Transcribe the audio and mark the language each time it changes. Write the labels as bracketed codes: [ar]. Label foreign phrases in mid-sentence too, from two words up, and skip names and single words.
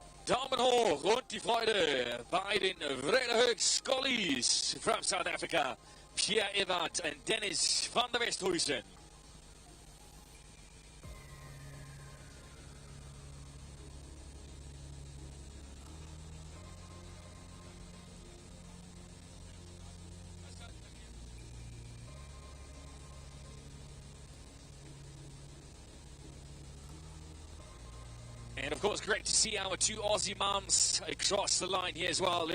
[de] Daumen hoch und die Freude bei den Vredenburg Scullies [en] from South Africa, [de] Pierre Evert and Dennis van der Westhuizen. [en] And of course, great to see our two Aussie mums across the line here as well.